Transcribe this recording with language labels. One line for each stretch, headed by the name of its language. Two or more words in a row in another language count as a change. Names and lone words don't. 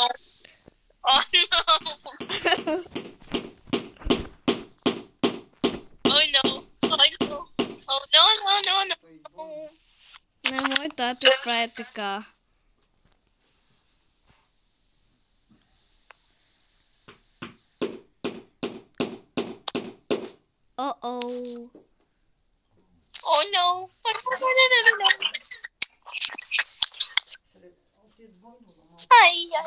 English: Oh no. Oh no. Oh no. Oh no, no, no, no.
Bulgarian: Не мой тато прави така. Uh-oh.
English: Oh no. Ай, ай.